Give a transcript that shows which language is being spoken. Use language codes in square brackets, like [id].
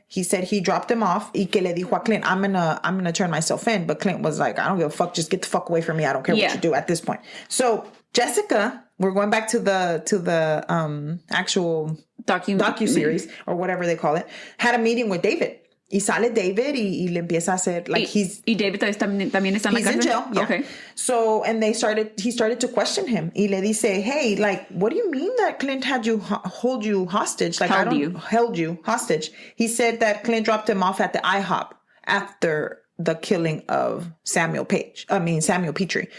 [en] He said he dropped him off. [es] Y que le dijo a Clint, [en] I'm gonna turn myself in. But Clint was like, I don't give a fuck. Just get the fuck away from me. I don't care what you do at this point. So Jessica, we're going back to the actual docuseries or whatever they call it, had a meeting with David. [es] Y sale David y le empieza a hacer like y David también está en la cárcel? [en] He's in jail. Yeah. Okay. So and he started to question him. [es] Y le dice, [en] hey, like, what do you mean that Clint had you hold you hostage? Like held you hostage. He said that Clint dropped him off at the IHOP after the killing of Samuel Petrie.